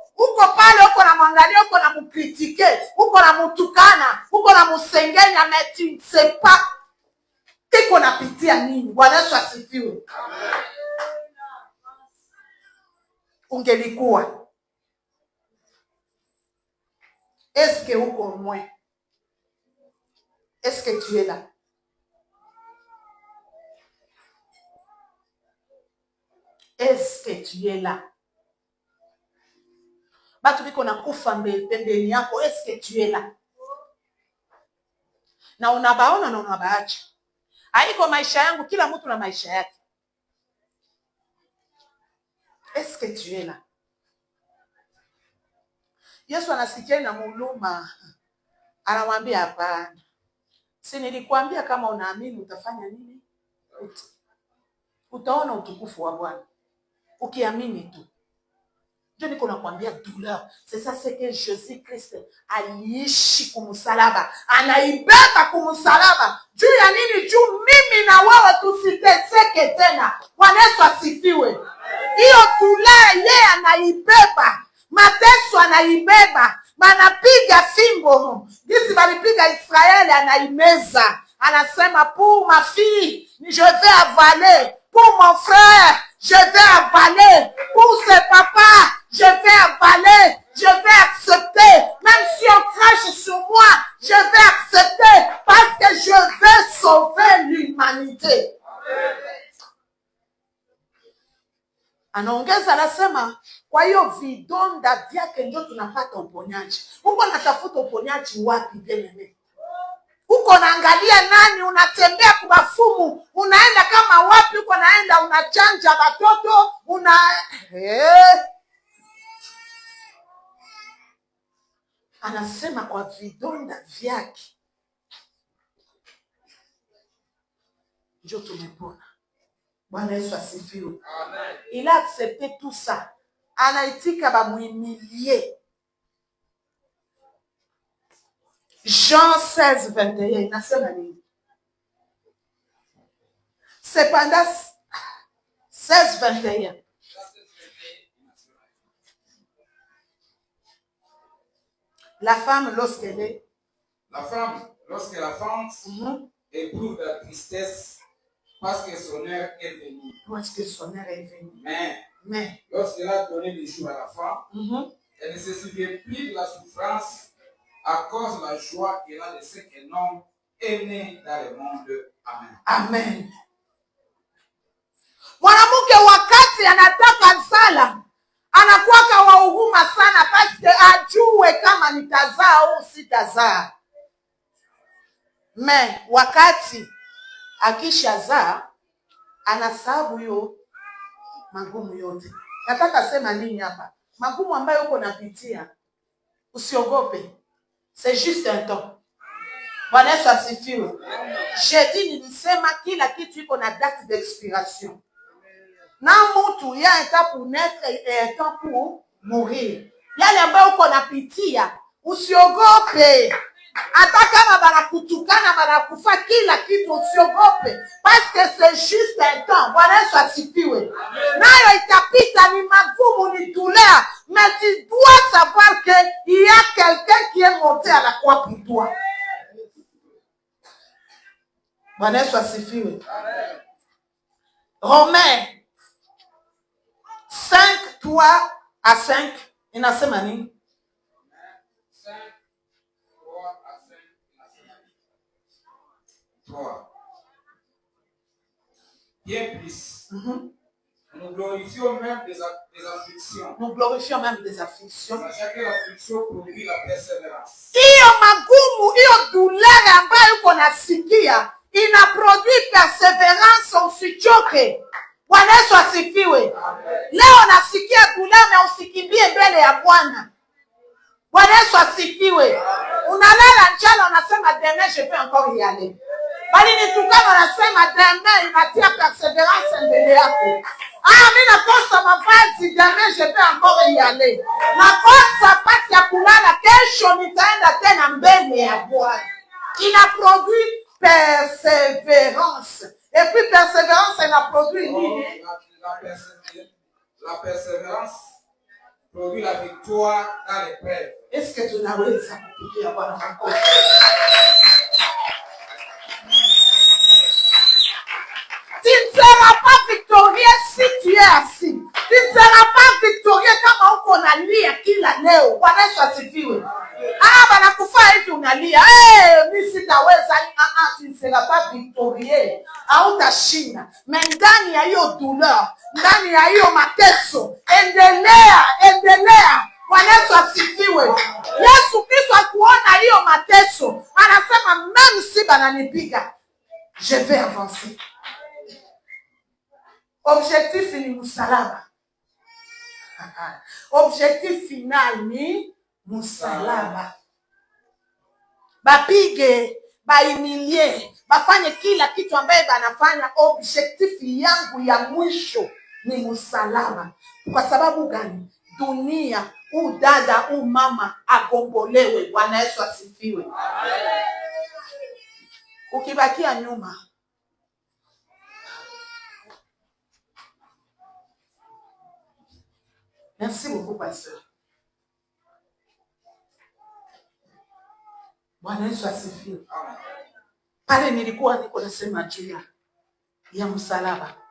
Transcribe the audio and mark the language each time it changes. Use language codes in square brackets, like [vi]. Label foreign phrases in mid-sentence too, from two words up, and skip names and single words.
[sw] Uko pale, uko na mwangalia, uko na mkritike, uko na mutukana, uko na musengenya, meti sepa. Iko napitia nini? Bwana Yesu asifiwe. Ungelikuwa. Eske uko mwe? [fr] Est-ce que tu es là? Est-ce que tu es là? [sw] Batu biko na kufa pembeni yako, [fr] est-ce que tu es là? [sw] Na unabaona na unabaacha. Haiko maisha yangu, kila mtu na maisha yake. [fr] Est-ce que tu es là? [sw] Yesu anasikia na muluma. Anamwambia hapana. Si nilikwambia kama unaamini utafanya nini? Utaona utukufu wa Bwana. Ukiamini tu. Ndio niko nakwambia douleur. [fr] C'est ça ce que Jésus-Christ [sw] aliishi kumsalaba. Anaibeba kumsalaba. Juu ya nini? Juu mimi na wewe tusiteseke tena. Bwana Yesu asifiwe. Hiyo douleur yeye anaibeba. Mateso anaibeba. Manapiga fimbo. Disi balipiga Israeli anaimeza. [fr] Anasema pour ma fille, je vais avaler. Pour mon frère, je vais avaler. Pour ses papas, je vais avaler. Je vais accepter. Même si on crache sur moi, je vais accepter. Parce que je vais sauver l'humanité. [sw] Anaongeza anasema, kwa hiyo vidonda vyake ndio tunapata uponyaji. Uko natafuta uponyaji wapi tena? Uko naangalia nani? Unatembea kubafumu, unaenda kama wapi? Uko naenda unachanja watoto, Anasema kwa vidonda vyake ndio tumepona. Bwana Yesu asifiwe. [fr] Amen. Il a accepté tout ça. [sw] Anaitika ba muimilie. Jean 16:21 inasema nini? [fr] Cependant 16:21. La femme lorsqu'elle éprouve la tristesse parce que son heure est venue. Parce que son heure est venue. Mais lorsqu'elle a donné des jours à la femme, elle ne se souvient plus de la souffrance à cause de la joie qu'il a de ce qu'un homme est né dans le monde. Amen. Amen. [sw] Mwanamke wakati anataka sala anakuwaka wa huruma sana, paske ajue kama nitazaa au sitazaa. Me wakati akishazaa anasababu hiyo magumu yote. Nataka sema nini hapa? Magumu ambayo uko napitia, usiogope. [fr] C'est juste un temps. [sw] Bwana Yesu asifiwe. Jeudi nilisema kila kitu iko na [fr] date d'expiration. [sw] Na mtu ya [fr] un temps pour naître et un temps pour mourir. [sw] Yale ambayo uko napitia, usiogope. Hata kama banakutukana, banakufa kila kitu, usiogope. [fr] Parce que c'est juste un temps. [sw] Bwana Yesu asifiwe. Nayo itapita, ni magumu, ni douleur. [fr] Mais tu dois savoir que il y a quelqu'un qui est monté à la croix pour toi. [sw] Bwana Yesu asifiwe. [fr] Romains 5, 3 à 5. [sw] Inasema nini? [fr] 5, 3 à 5. 3. Bien plus. Nous glorifions même des afflictions. Nous glorifions même des afflictions. Sachant que l'affliction produit la persévérance. [sw] Hiyo magumu, hiyo douleur ambayo uko nasikia ina [fr] produit perseverance, [sw] usichoke. Bwana Yesu asifiwe. Leo nasikia douleur na usikimbie mbele ya Bwana. Bwana Yesu asifiwe. Unalala njala unasema [fr] demain je peux encore y aller. [sw] Bali nitukana unasema demain inatia perseverance mbele yako. Mimi nakosa mavazi, [fr] demain je peux encore y aller. [sw] Nakosa pasi ya kulala, kesho nitaenda tena mbele ya Bwana. [fr] Ina produit persévérance. Et puis persévérance ina produit nini? La persévérance produit la victoire dans l'épreuve. Est-ce que [sw] tunaweza kupigia Bwana makofi? [fr] Tu ne seras pas victorieux si tu es assis. Tu ne seras pas victorieux [sw] kama uko unalia kila leo. Bwana Yesu asifiwe. Banakufa hivi unalia. Mimi sitaweza. [fr] Tu ne seras pas victorieux. [sw] Hautashinda. Mais ndani ya hiyo douleur, ndani ya hiyo mateso, endelea. Bwana Yesu asifiwe. Yesu Kristo akuona hiyo mateso, anasema [fr] même si bananipiga, je vais avancer. [sw] Objectif ni msalaba. [fr] Objectif final [sw] ni msalaba. Bapige, baimilie, bafanye kila kitu ambaye banafanya. Objectif yangu ya mwisho ni msalaba. Kwa sababu gani? Dunia, dada, mama agombolewe. Bwana Yesu asifiwe. Ukibakia nyuma, [fr] merci beaucoup, pasteur. [sw] Bwana Yesu asifiwe. Pale nilikuwa niko nasema juu ya msalaba.